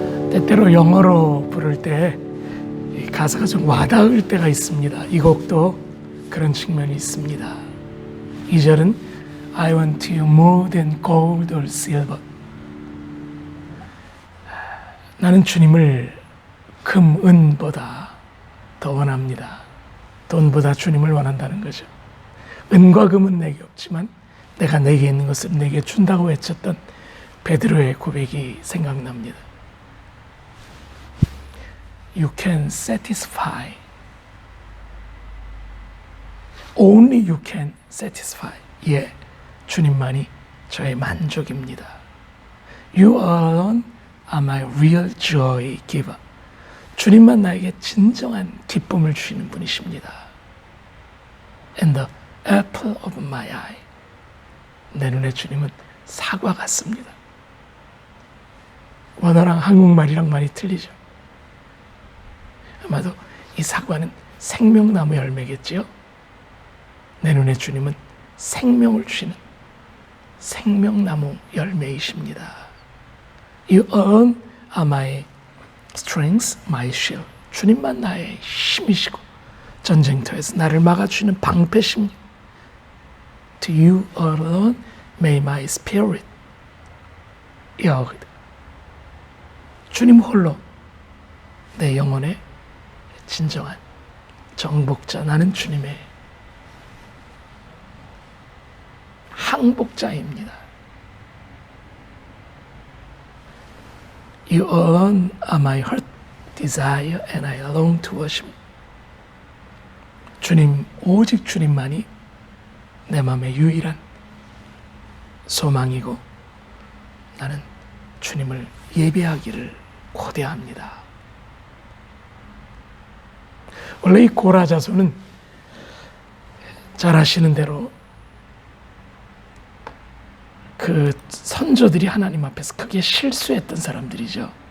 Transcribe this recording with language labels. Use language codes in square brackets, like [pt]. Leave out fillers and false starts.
[ko] 때때로 영어로 부를 때 이 가사가 좀 와닿을 때가 있습니다. 이 곡도 그런 측면이 있습니다. 2절은 [en] I want you more than gold or silver. [ko] 나는 주님을 금, 은보다 더 원합니다. 돈보다 주님을 원한다는 거죠. 은과 금은 내게 없지만 내가 내게 있는 것을 내게 준다고 외쳤던 베드로의 고백이 생각납니다. [en] You can satisfy. Only you can satisfy. [ko] 예, 주님만이 저의 만족입니다. [en] You alone are my real joy giver. [ko] 주님만 나에게 진정한 기쁨을 주시는 분이십니다. [en] And the apple of my eye. [ko] 내 눈에 주님은 사과 같습니다. 원어랑 한국말이랑 많이 틀리죠. 아마도 이 사과는 생명나무 열매겠지요. 내 눈에 주님은 생명을 주시는 생명나무 열매이십니다. [en] You alone are my strength, my shield. [ko] 주님만 나의 힘이시고 전쟁터에서 나를 막아주시는 방패십니다. [en] To you alone may my spirit. [ko] 주님 홀로 내 영혼의 진정한 정복자, 나는 주님의 항복자입니다. [en] You alone are my heart desire, and I long to worship. [ko] 주님, 오직 주님만이 내 마음의 유일한 소망이고 나는 주님을 예배하기를 고대합니다. 원래 이 고라 자손은 잘 아시는 대로 그 선조들이 하나님 앞에서 크게 실수했던 사람들이죠.